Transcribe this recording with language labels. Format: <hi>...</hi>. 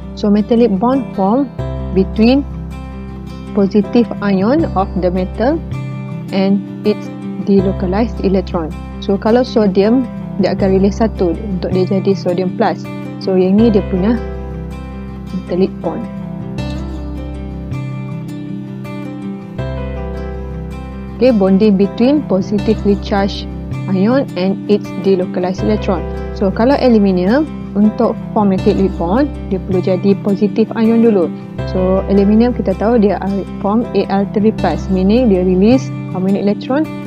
<en>So metallic bond form between positive ion of the metal and its delocalized electron.</en> <ms>So kalau sodium, dia akan release satu untuk dia jadi sodium plus. So yang ni dia punya metallic bond.</ms> <en>Okay, bonding between positively charged ion and its delocalized electron.</en> <ms>So kalau aluminium, untuk</ms> <en>form metallic bond,</en> <ms>dia perlu jadi</ms> <en>positive ion</en> <ms>dulu. So aluminium kita tahu dia form Al3+, meaning dia release</ms> <en>how many electron?</en>